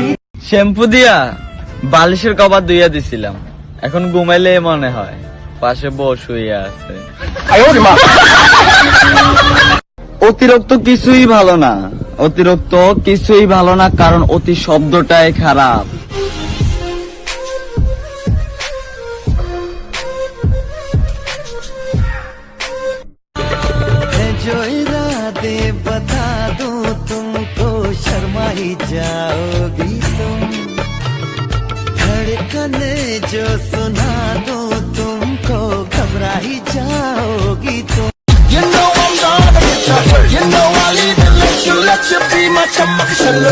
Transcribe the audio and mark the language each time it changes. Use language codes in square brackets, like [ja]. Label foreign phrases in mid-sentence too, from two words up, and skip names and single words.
[bn] শ্যাম্পু দিয়া বালিশের কভার ধুইয়া দিছিলাম, এখন ঘুমাইলে মনে হয় পাশে বউ শুয়ে আছে। অতিরিক্ত কিছুই ভালো না, অতিরিক্ত কিছুই ভালো না, কারণ অতি শব্দটাই খারাপ। [hi] दे बता दूं तुमको, शर्मा ही जाओगी तुम। धड़कन जो सुना दूं तुमको, घबरा ही जाओगी तुम। [en] You know I'm gonna get you, you know I'll even let you be my [hi] चमक छल्लो.